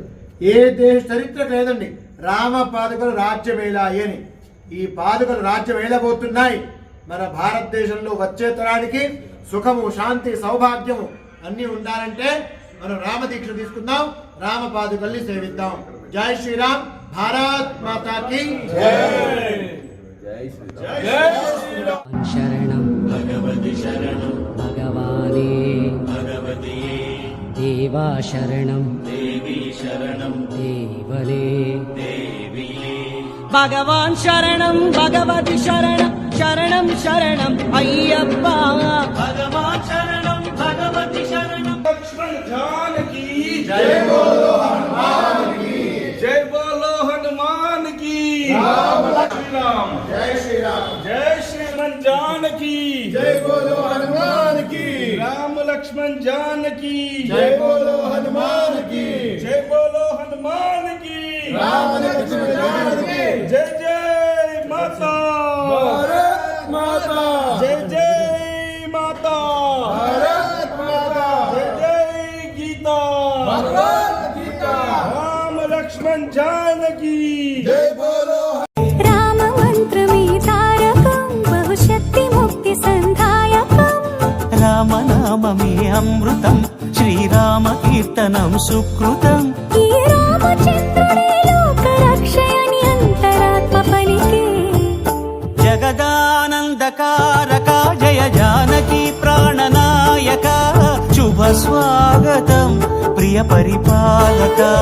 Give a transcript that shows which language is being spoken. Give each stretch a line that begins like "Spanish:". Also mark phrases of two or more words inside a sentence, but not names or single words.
Telugu: ఏ దేశ చరిత్రకు లేదండి రామ పాదుకలు రాజ్యమేలాయి అని. ఈ పాదుకలు రాజ్యం ఏలబోతున్నాయి. మన భారతదేశంలో వచ్చే తరానికి సుఖము, శాంతి, సౌభాగ్యము అన్ని ఉండాలంటే మనం రామ దీక్ష తీసుకుందాం, రామ పాదుకల్ని సేవిద్దాం.
Hindi: जय श्रीराम. भारत माताकी जय.
Sanskrit: शरणं भगवति शरणं भगवाने भगवती देवा शरणं देवी शरणं देवने देविये भगवान् शरणं भगवति शरणं शरणं शरणं अय्यप्पा भगवान शरणं भगवती शरणं
Hindi: लक्ष्मण जानकी जय बोलो हनुमान की जय बोलो हनुमान की రామ श्रीराम जय श्रीराम. जय श्रीमन जानकी जय बोलो हनुमान की राम लक्ष्मण जानकी जय बोलो हनुमान की जय बोलो हनुमान की రామ లక్ష్మణ జానకి जय जय माता భారత్ మాతా जय जय माता భారత్ మాతా जय जय गीता భగవద్ గీత राम लक्ष्मण जानकी जय बोलो
Sanskrit: राम मंत्र में तारकं बहुशक्ति मुक्ति संधायक అమృతం శ్రీరామ కీర్తనం సుకృతం
Telugu: ఈ రామచంద్రుడే లోక రక్షయని అంతరాత్మ పలికే జగదానందకారక జయ జానకి ప్రాణనాయక శుభ స్వాగతం ప్రియ పరిపాలక.